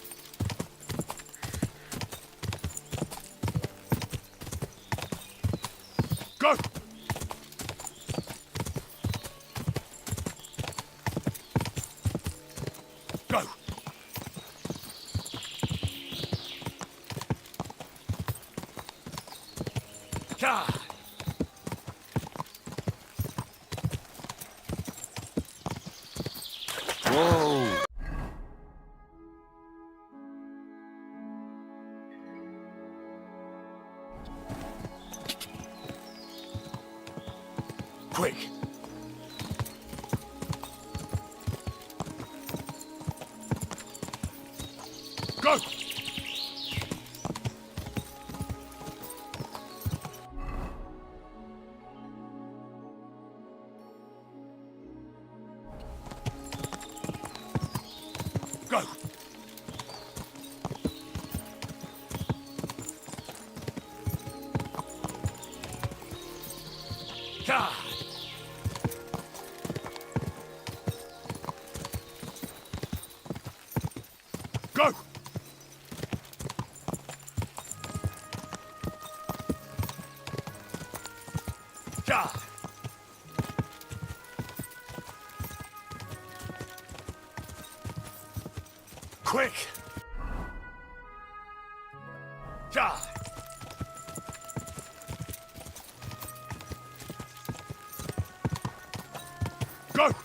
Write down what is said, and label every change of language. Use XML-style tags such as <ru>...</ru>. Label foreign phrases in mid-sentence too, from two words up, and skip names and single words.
<en>Go! Go! Ka! Whoa! Quick! Go! Go! Ka! Go! Ja! Quick! Ja! Go!</en>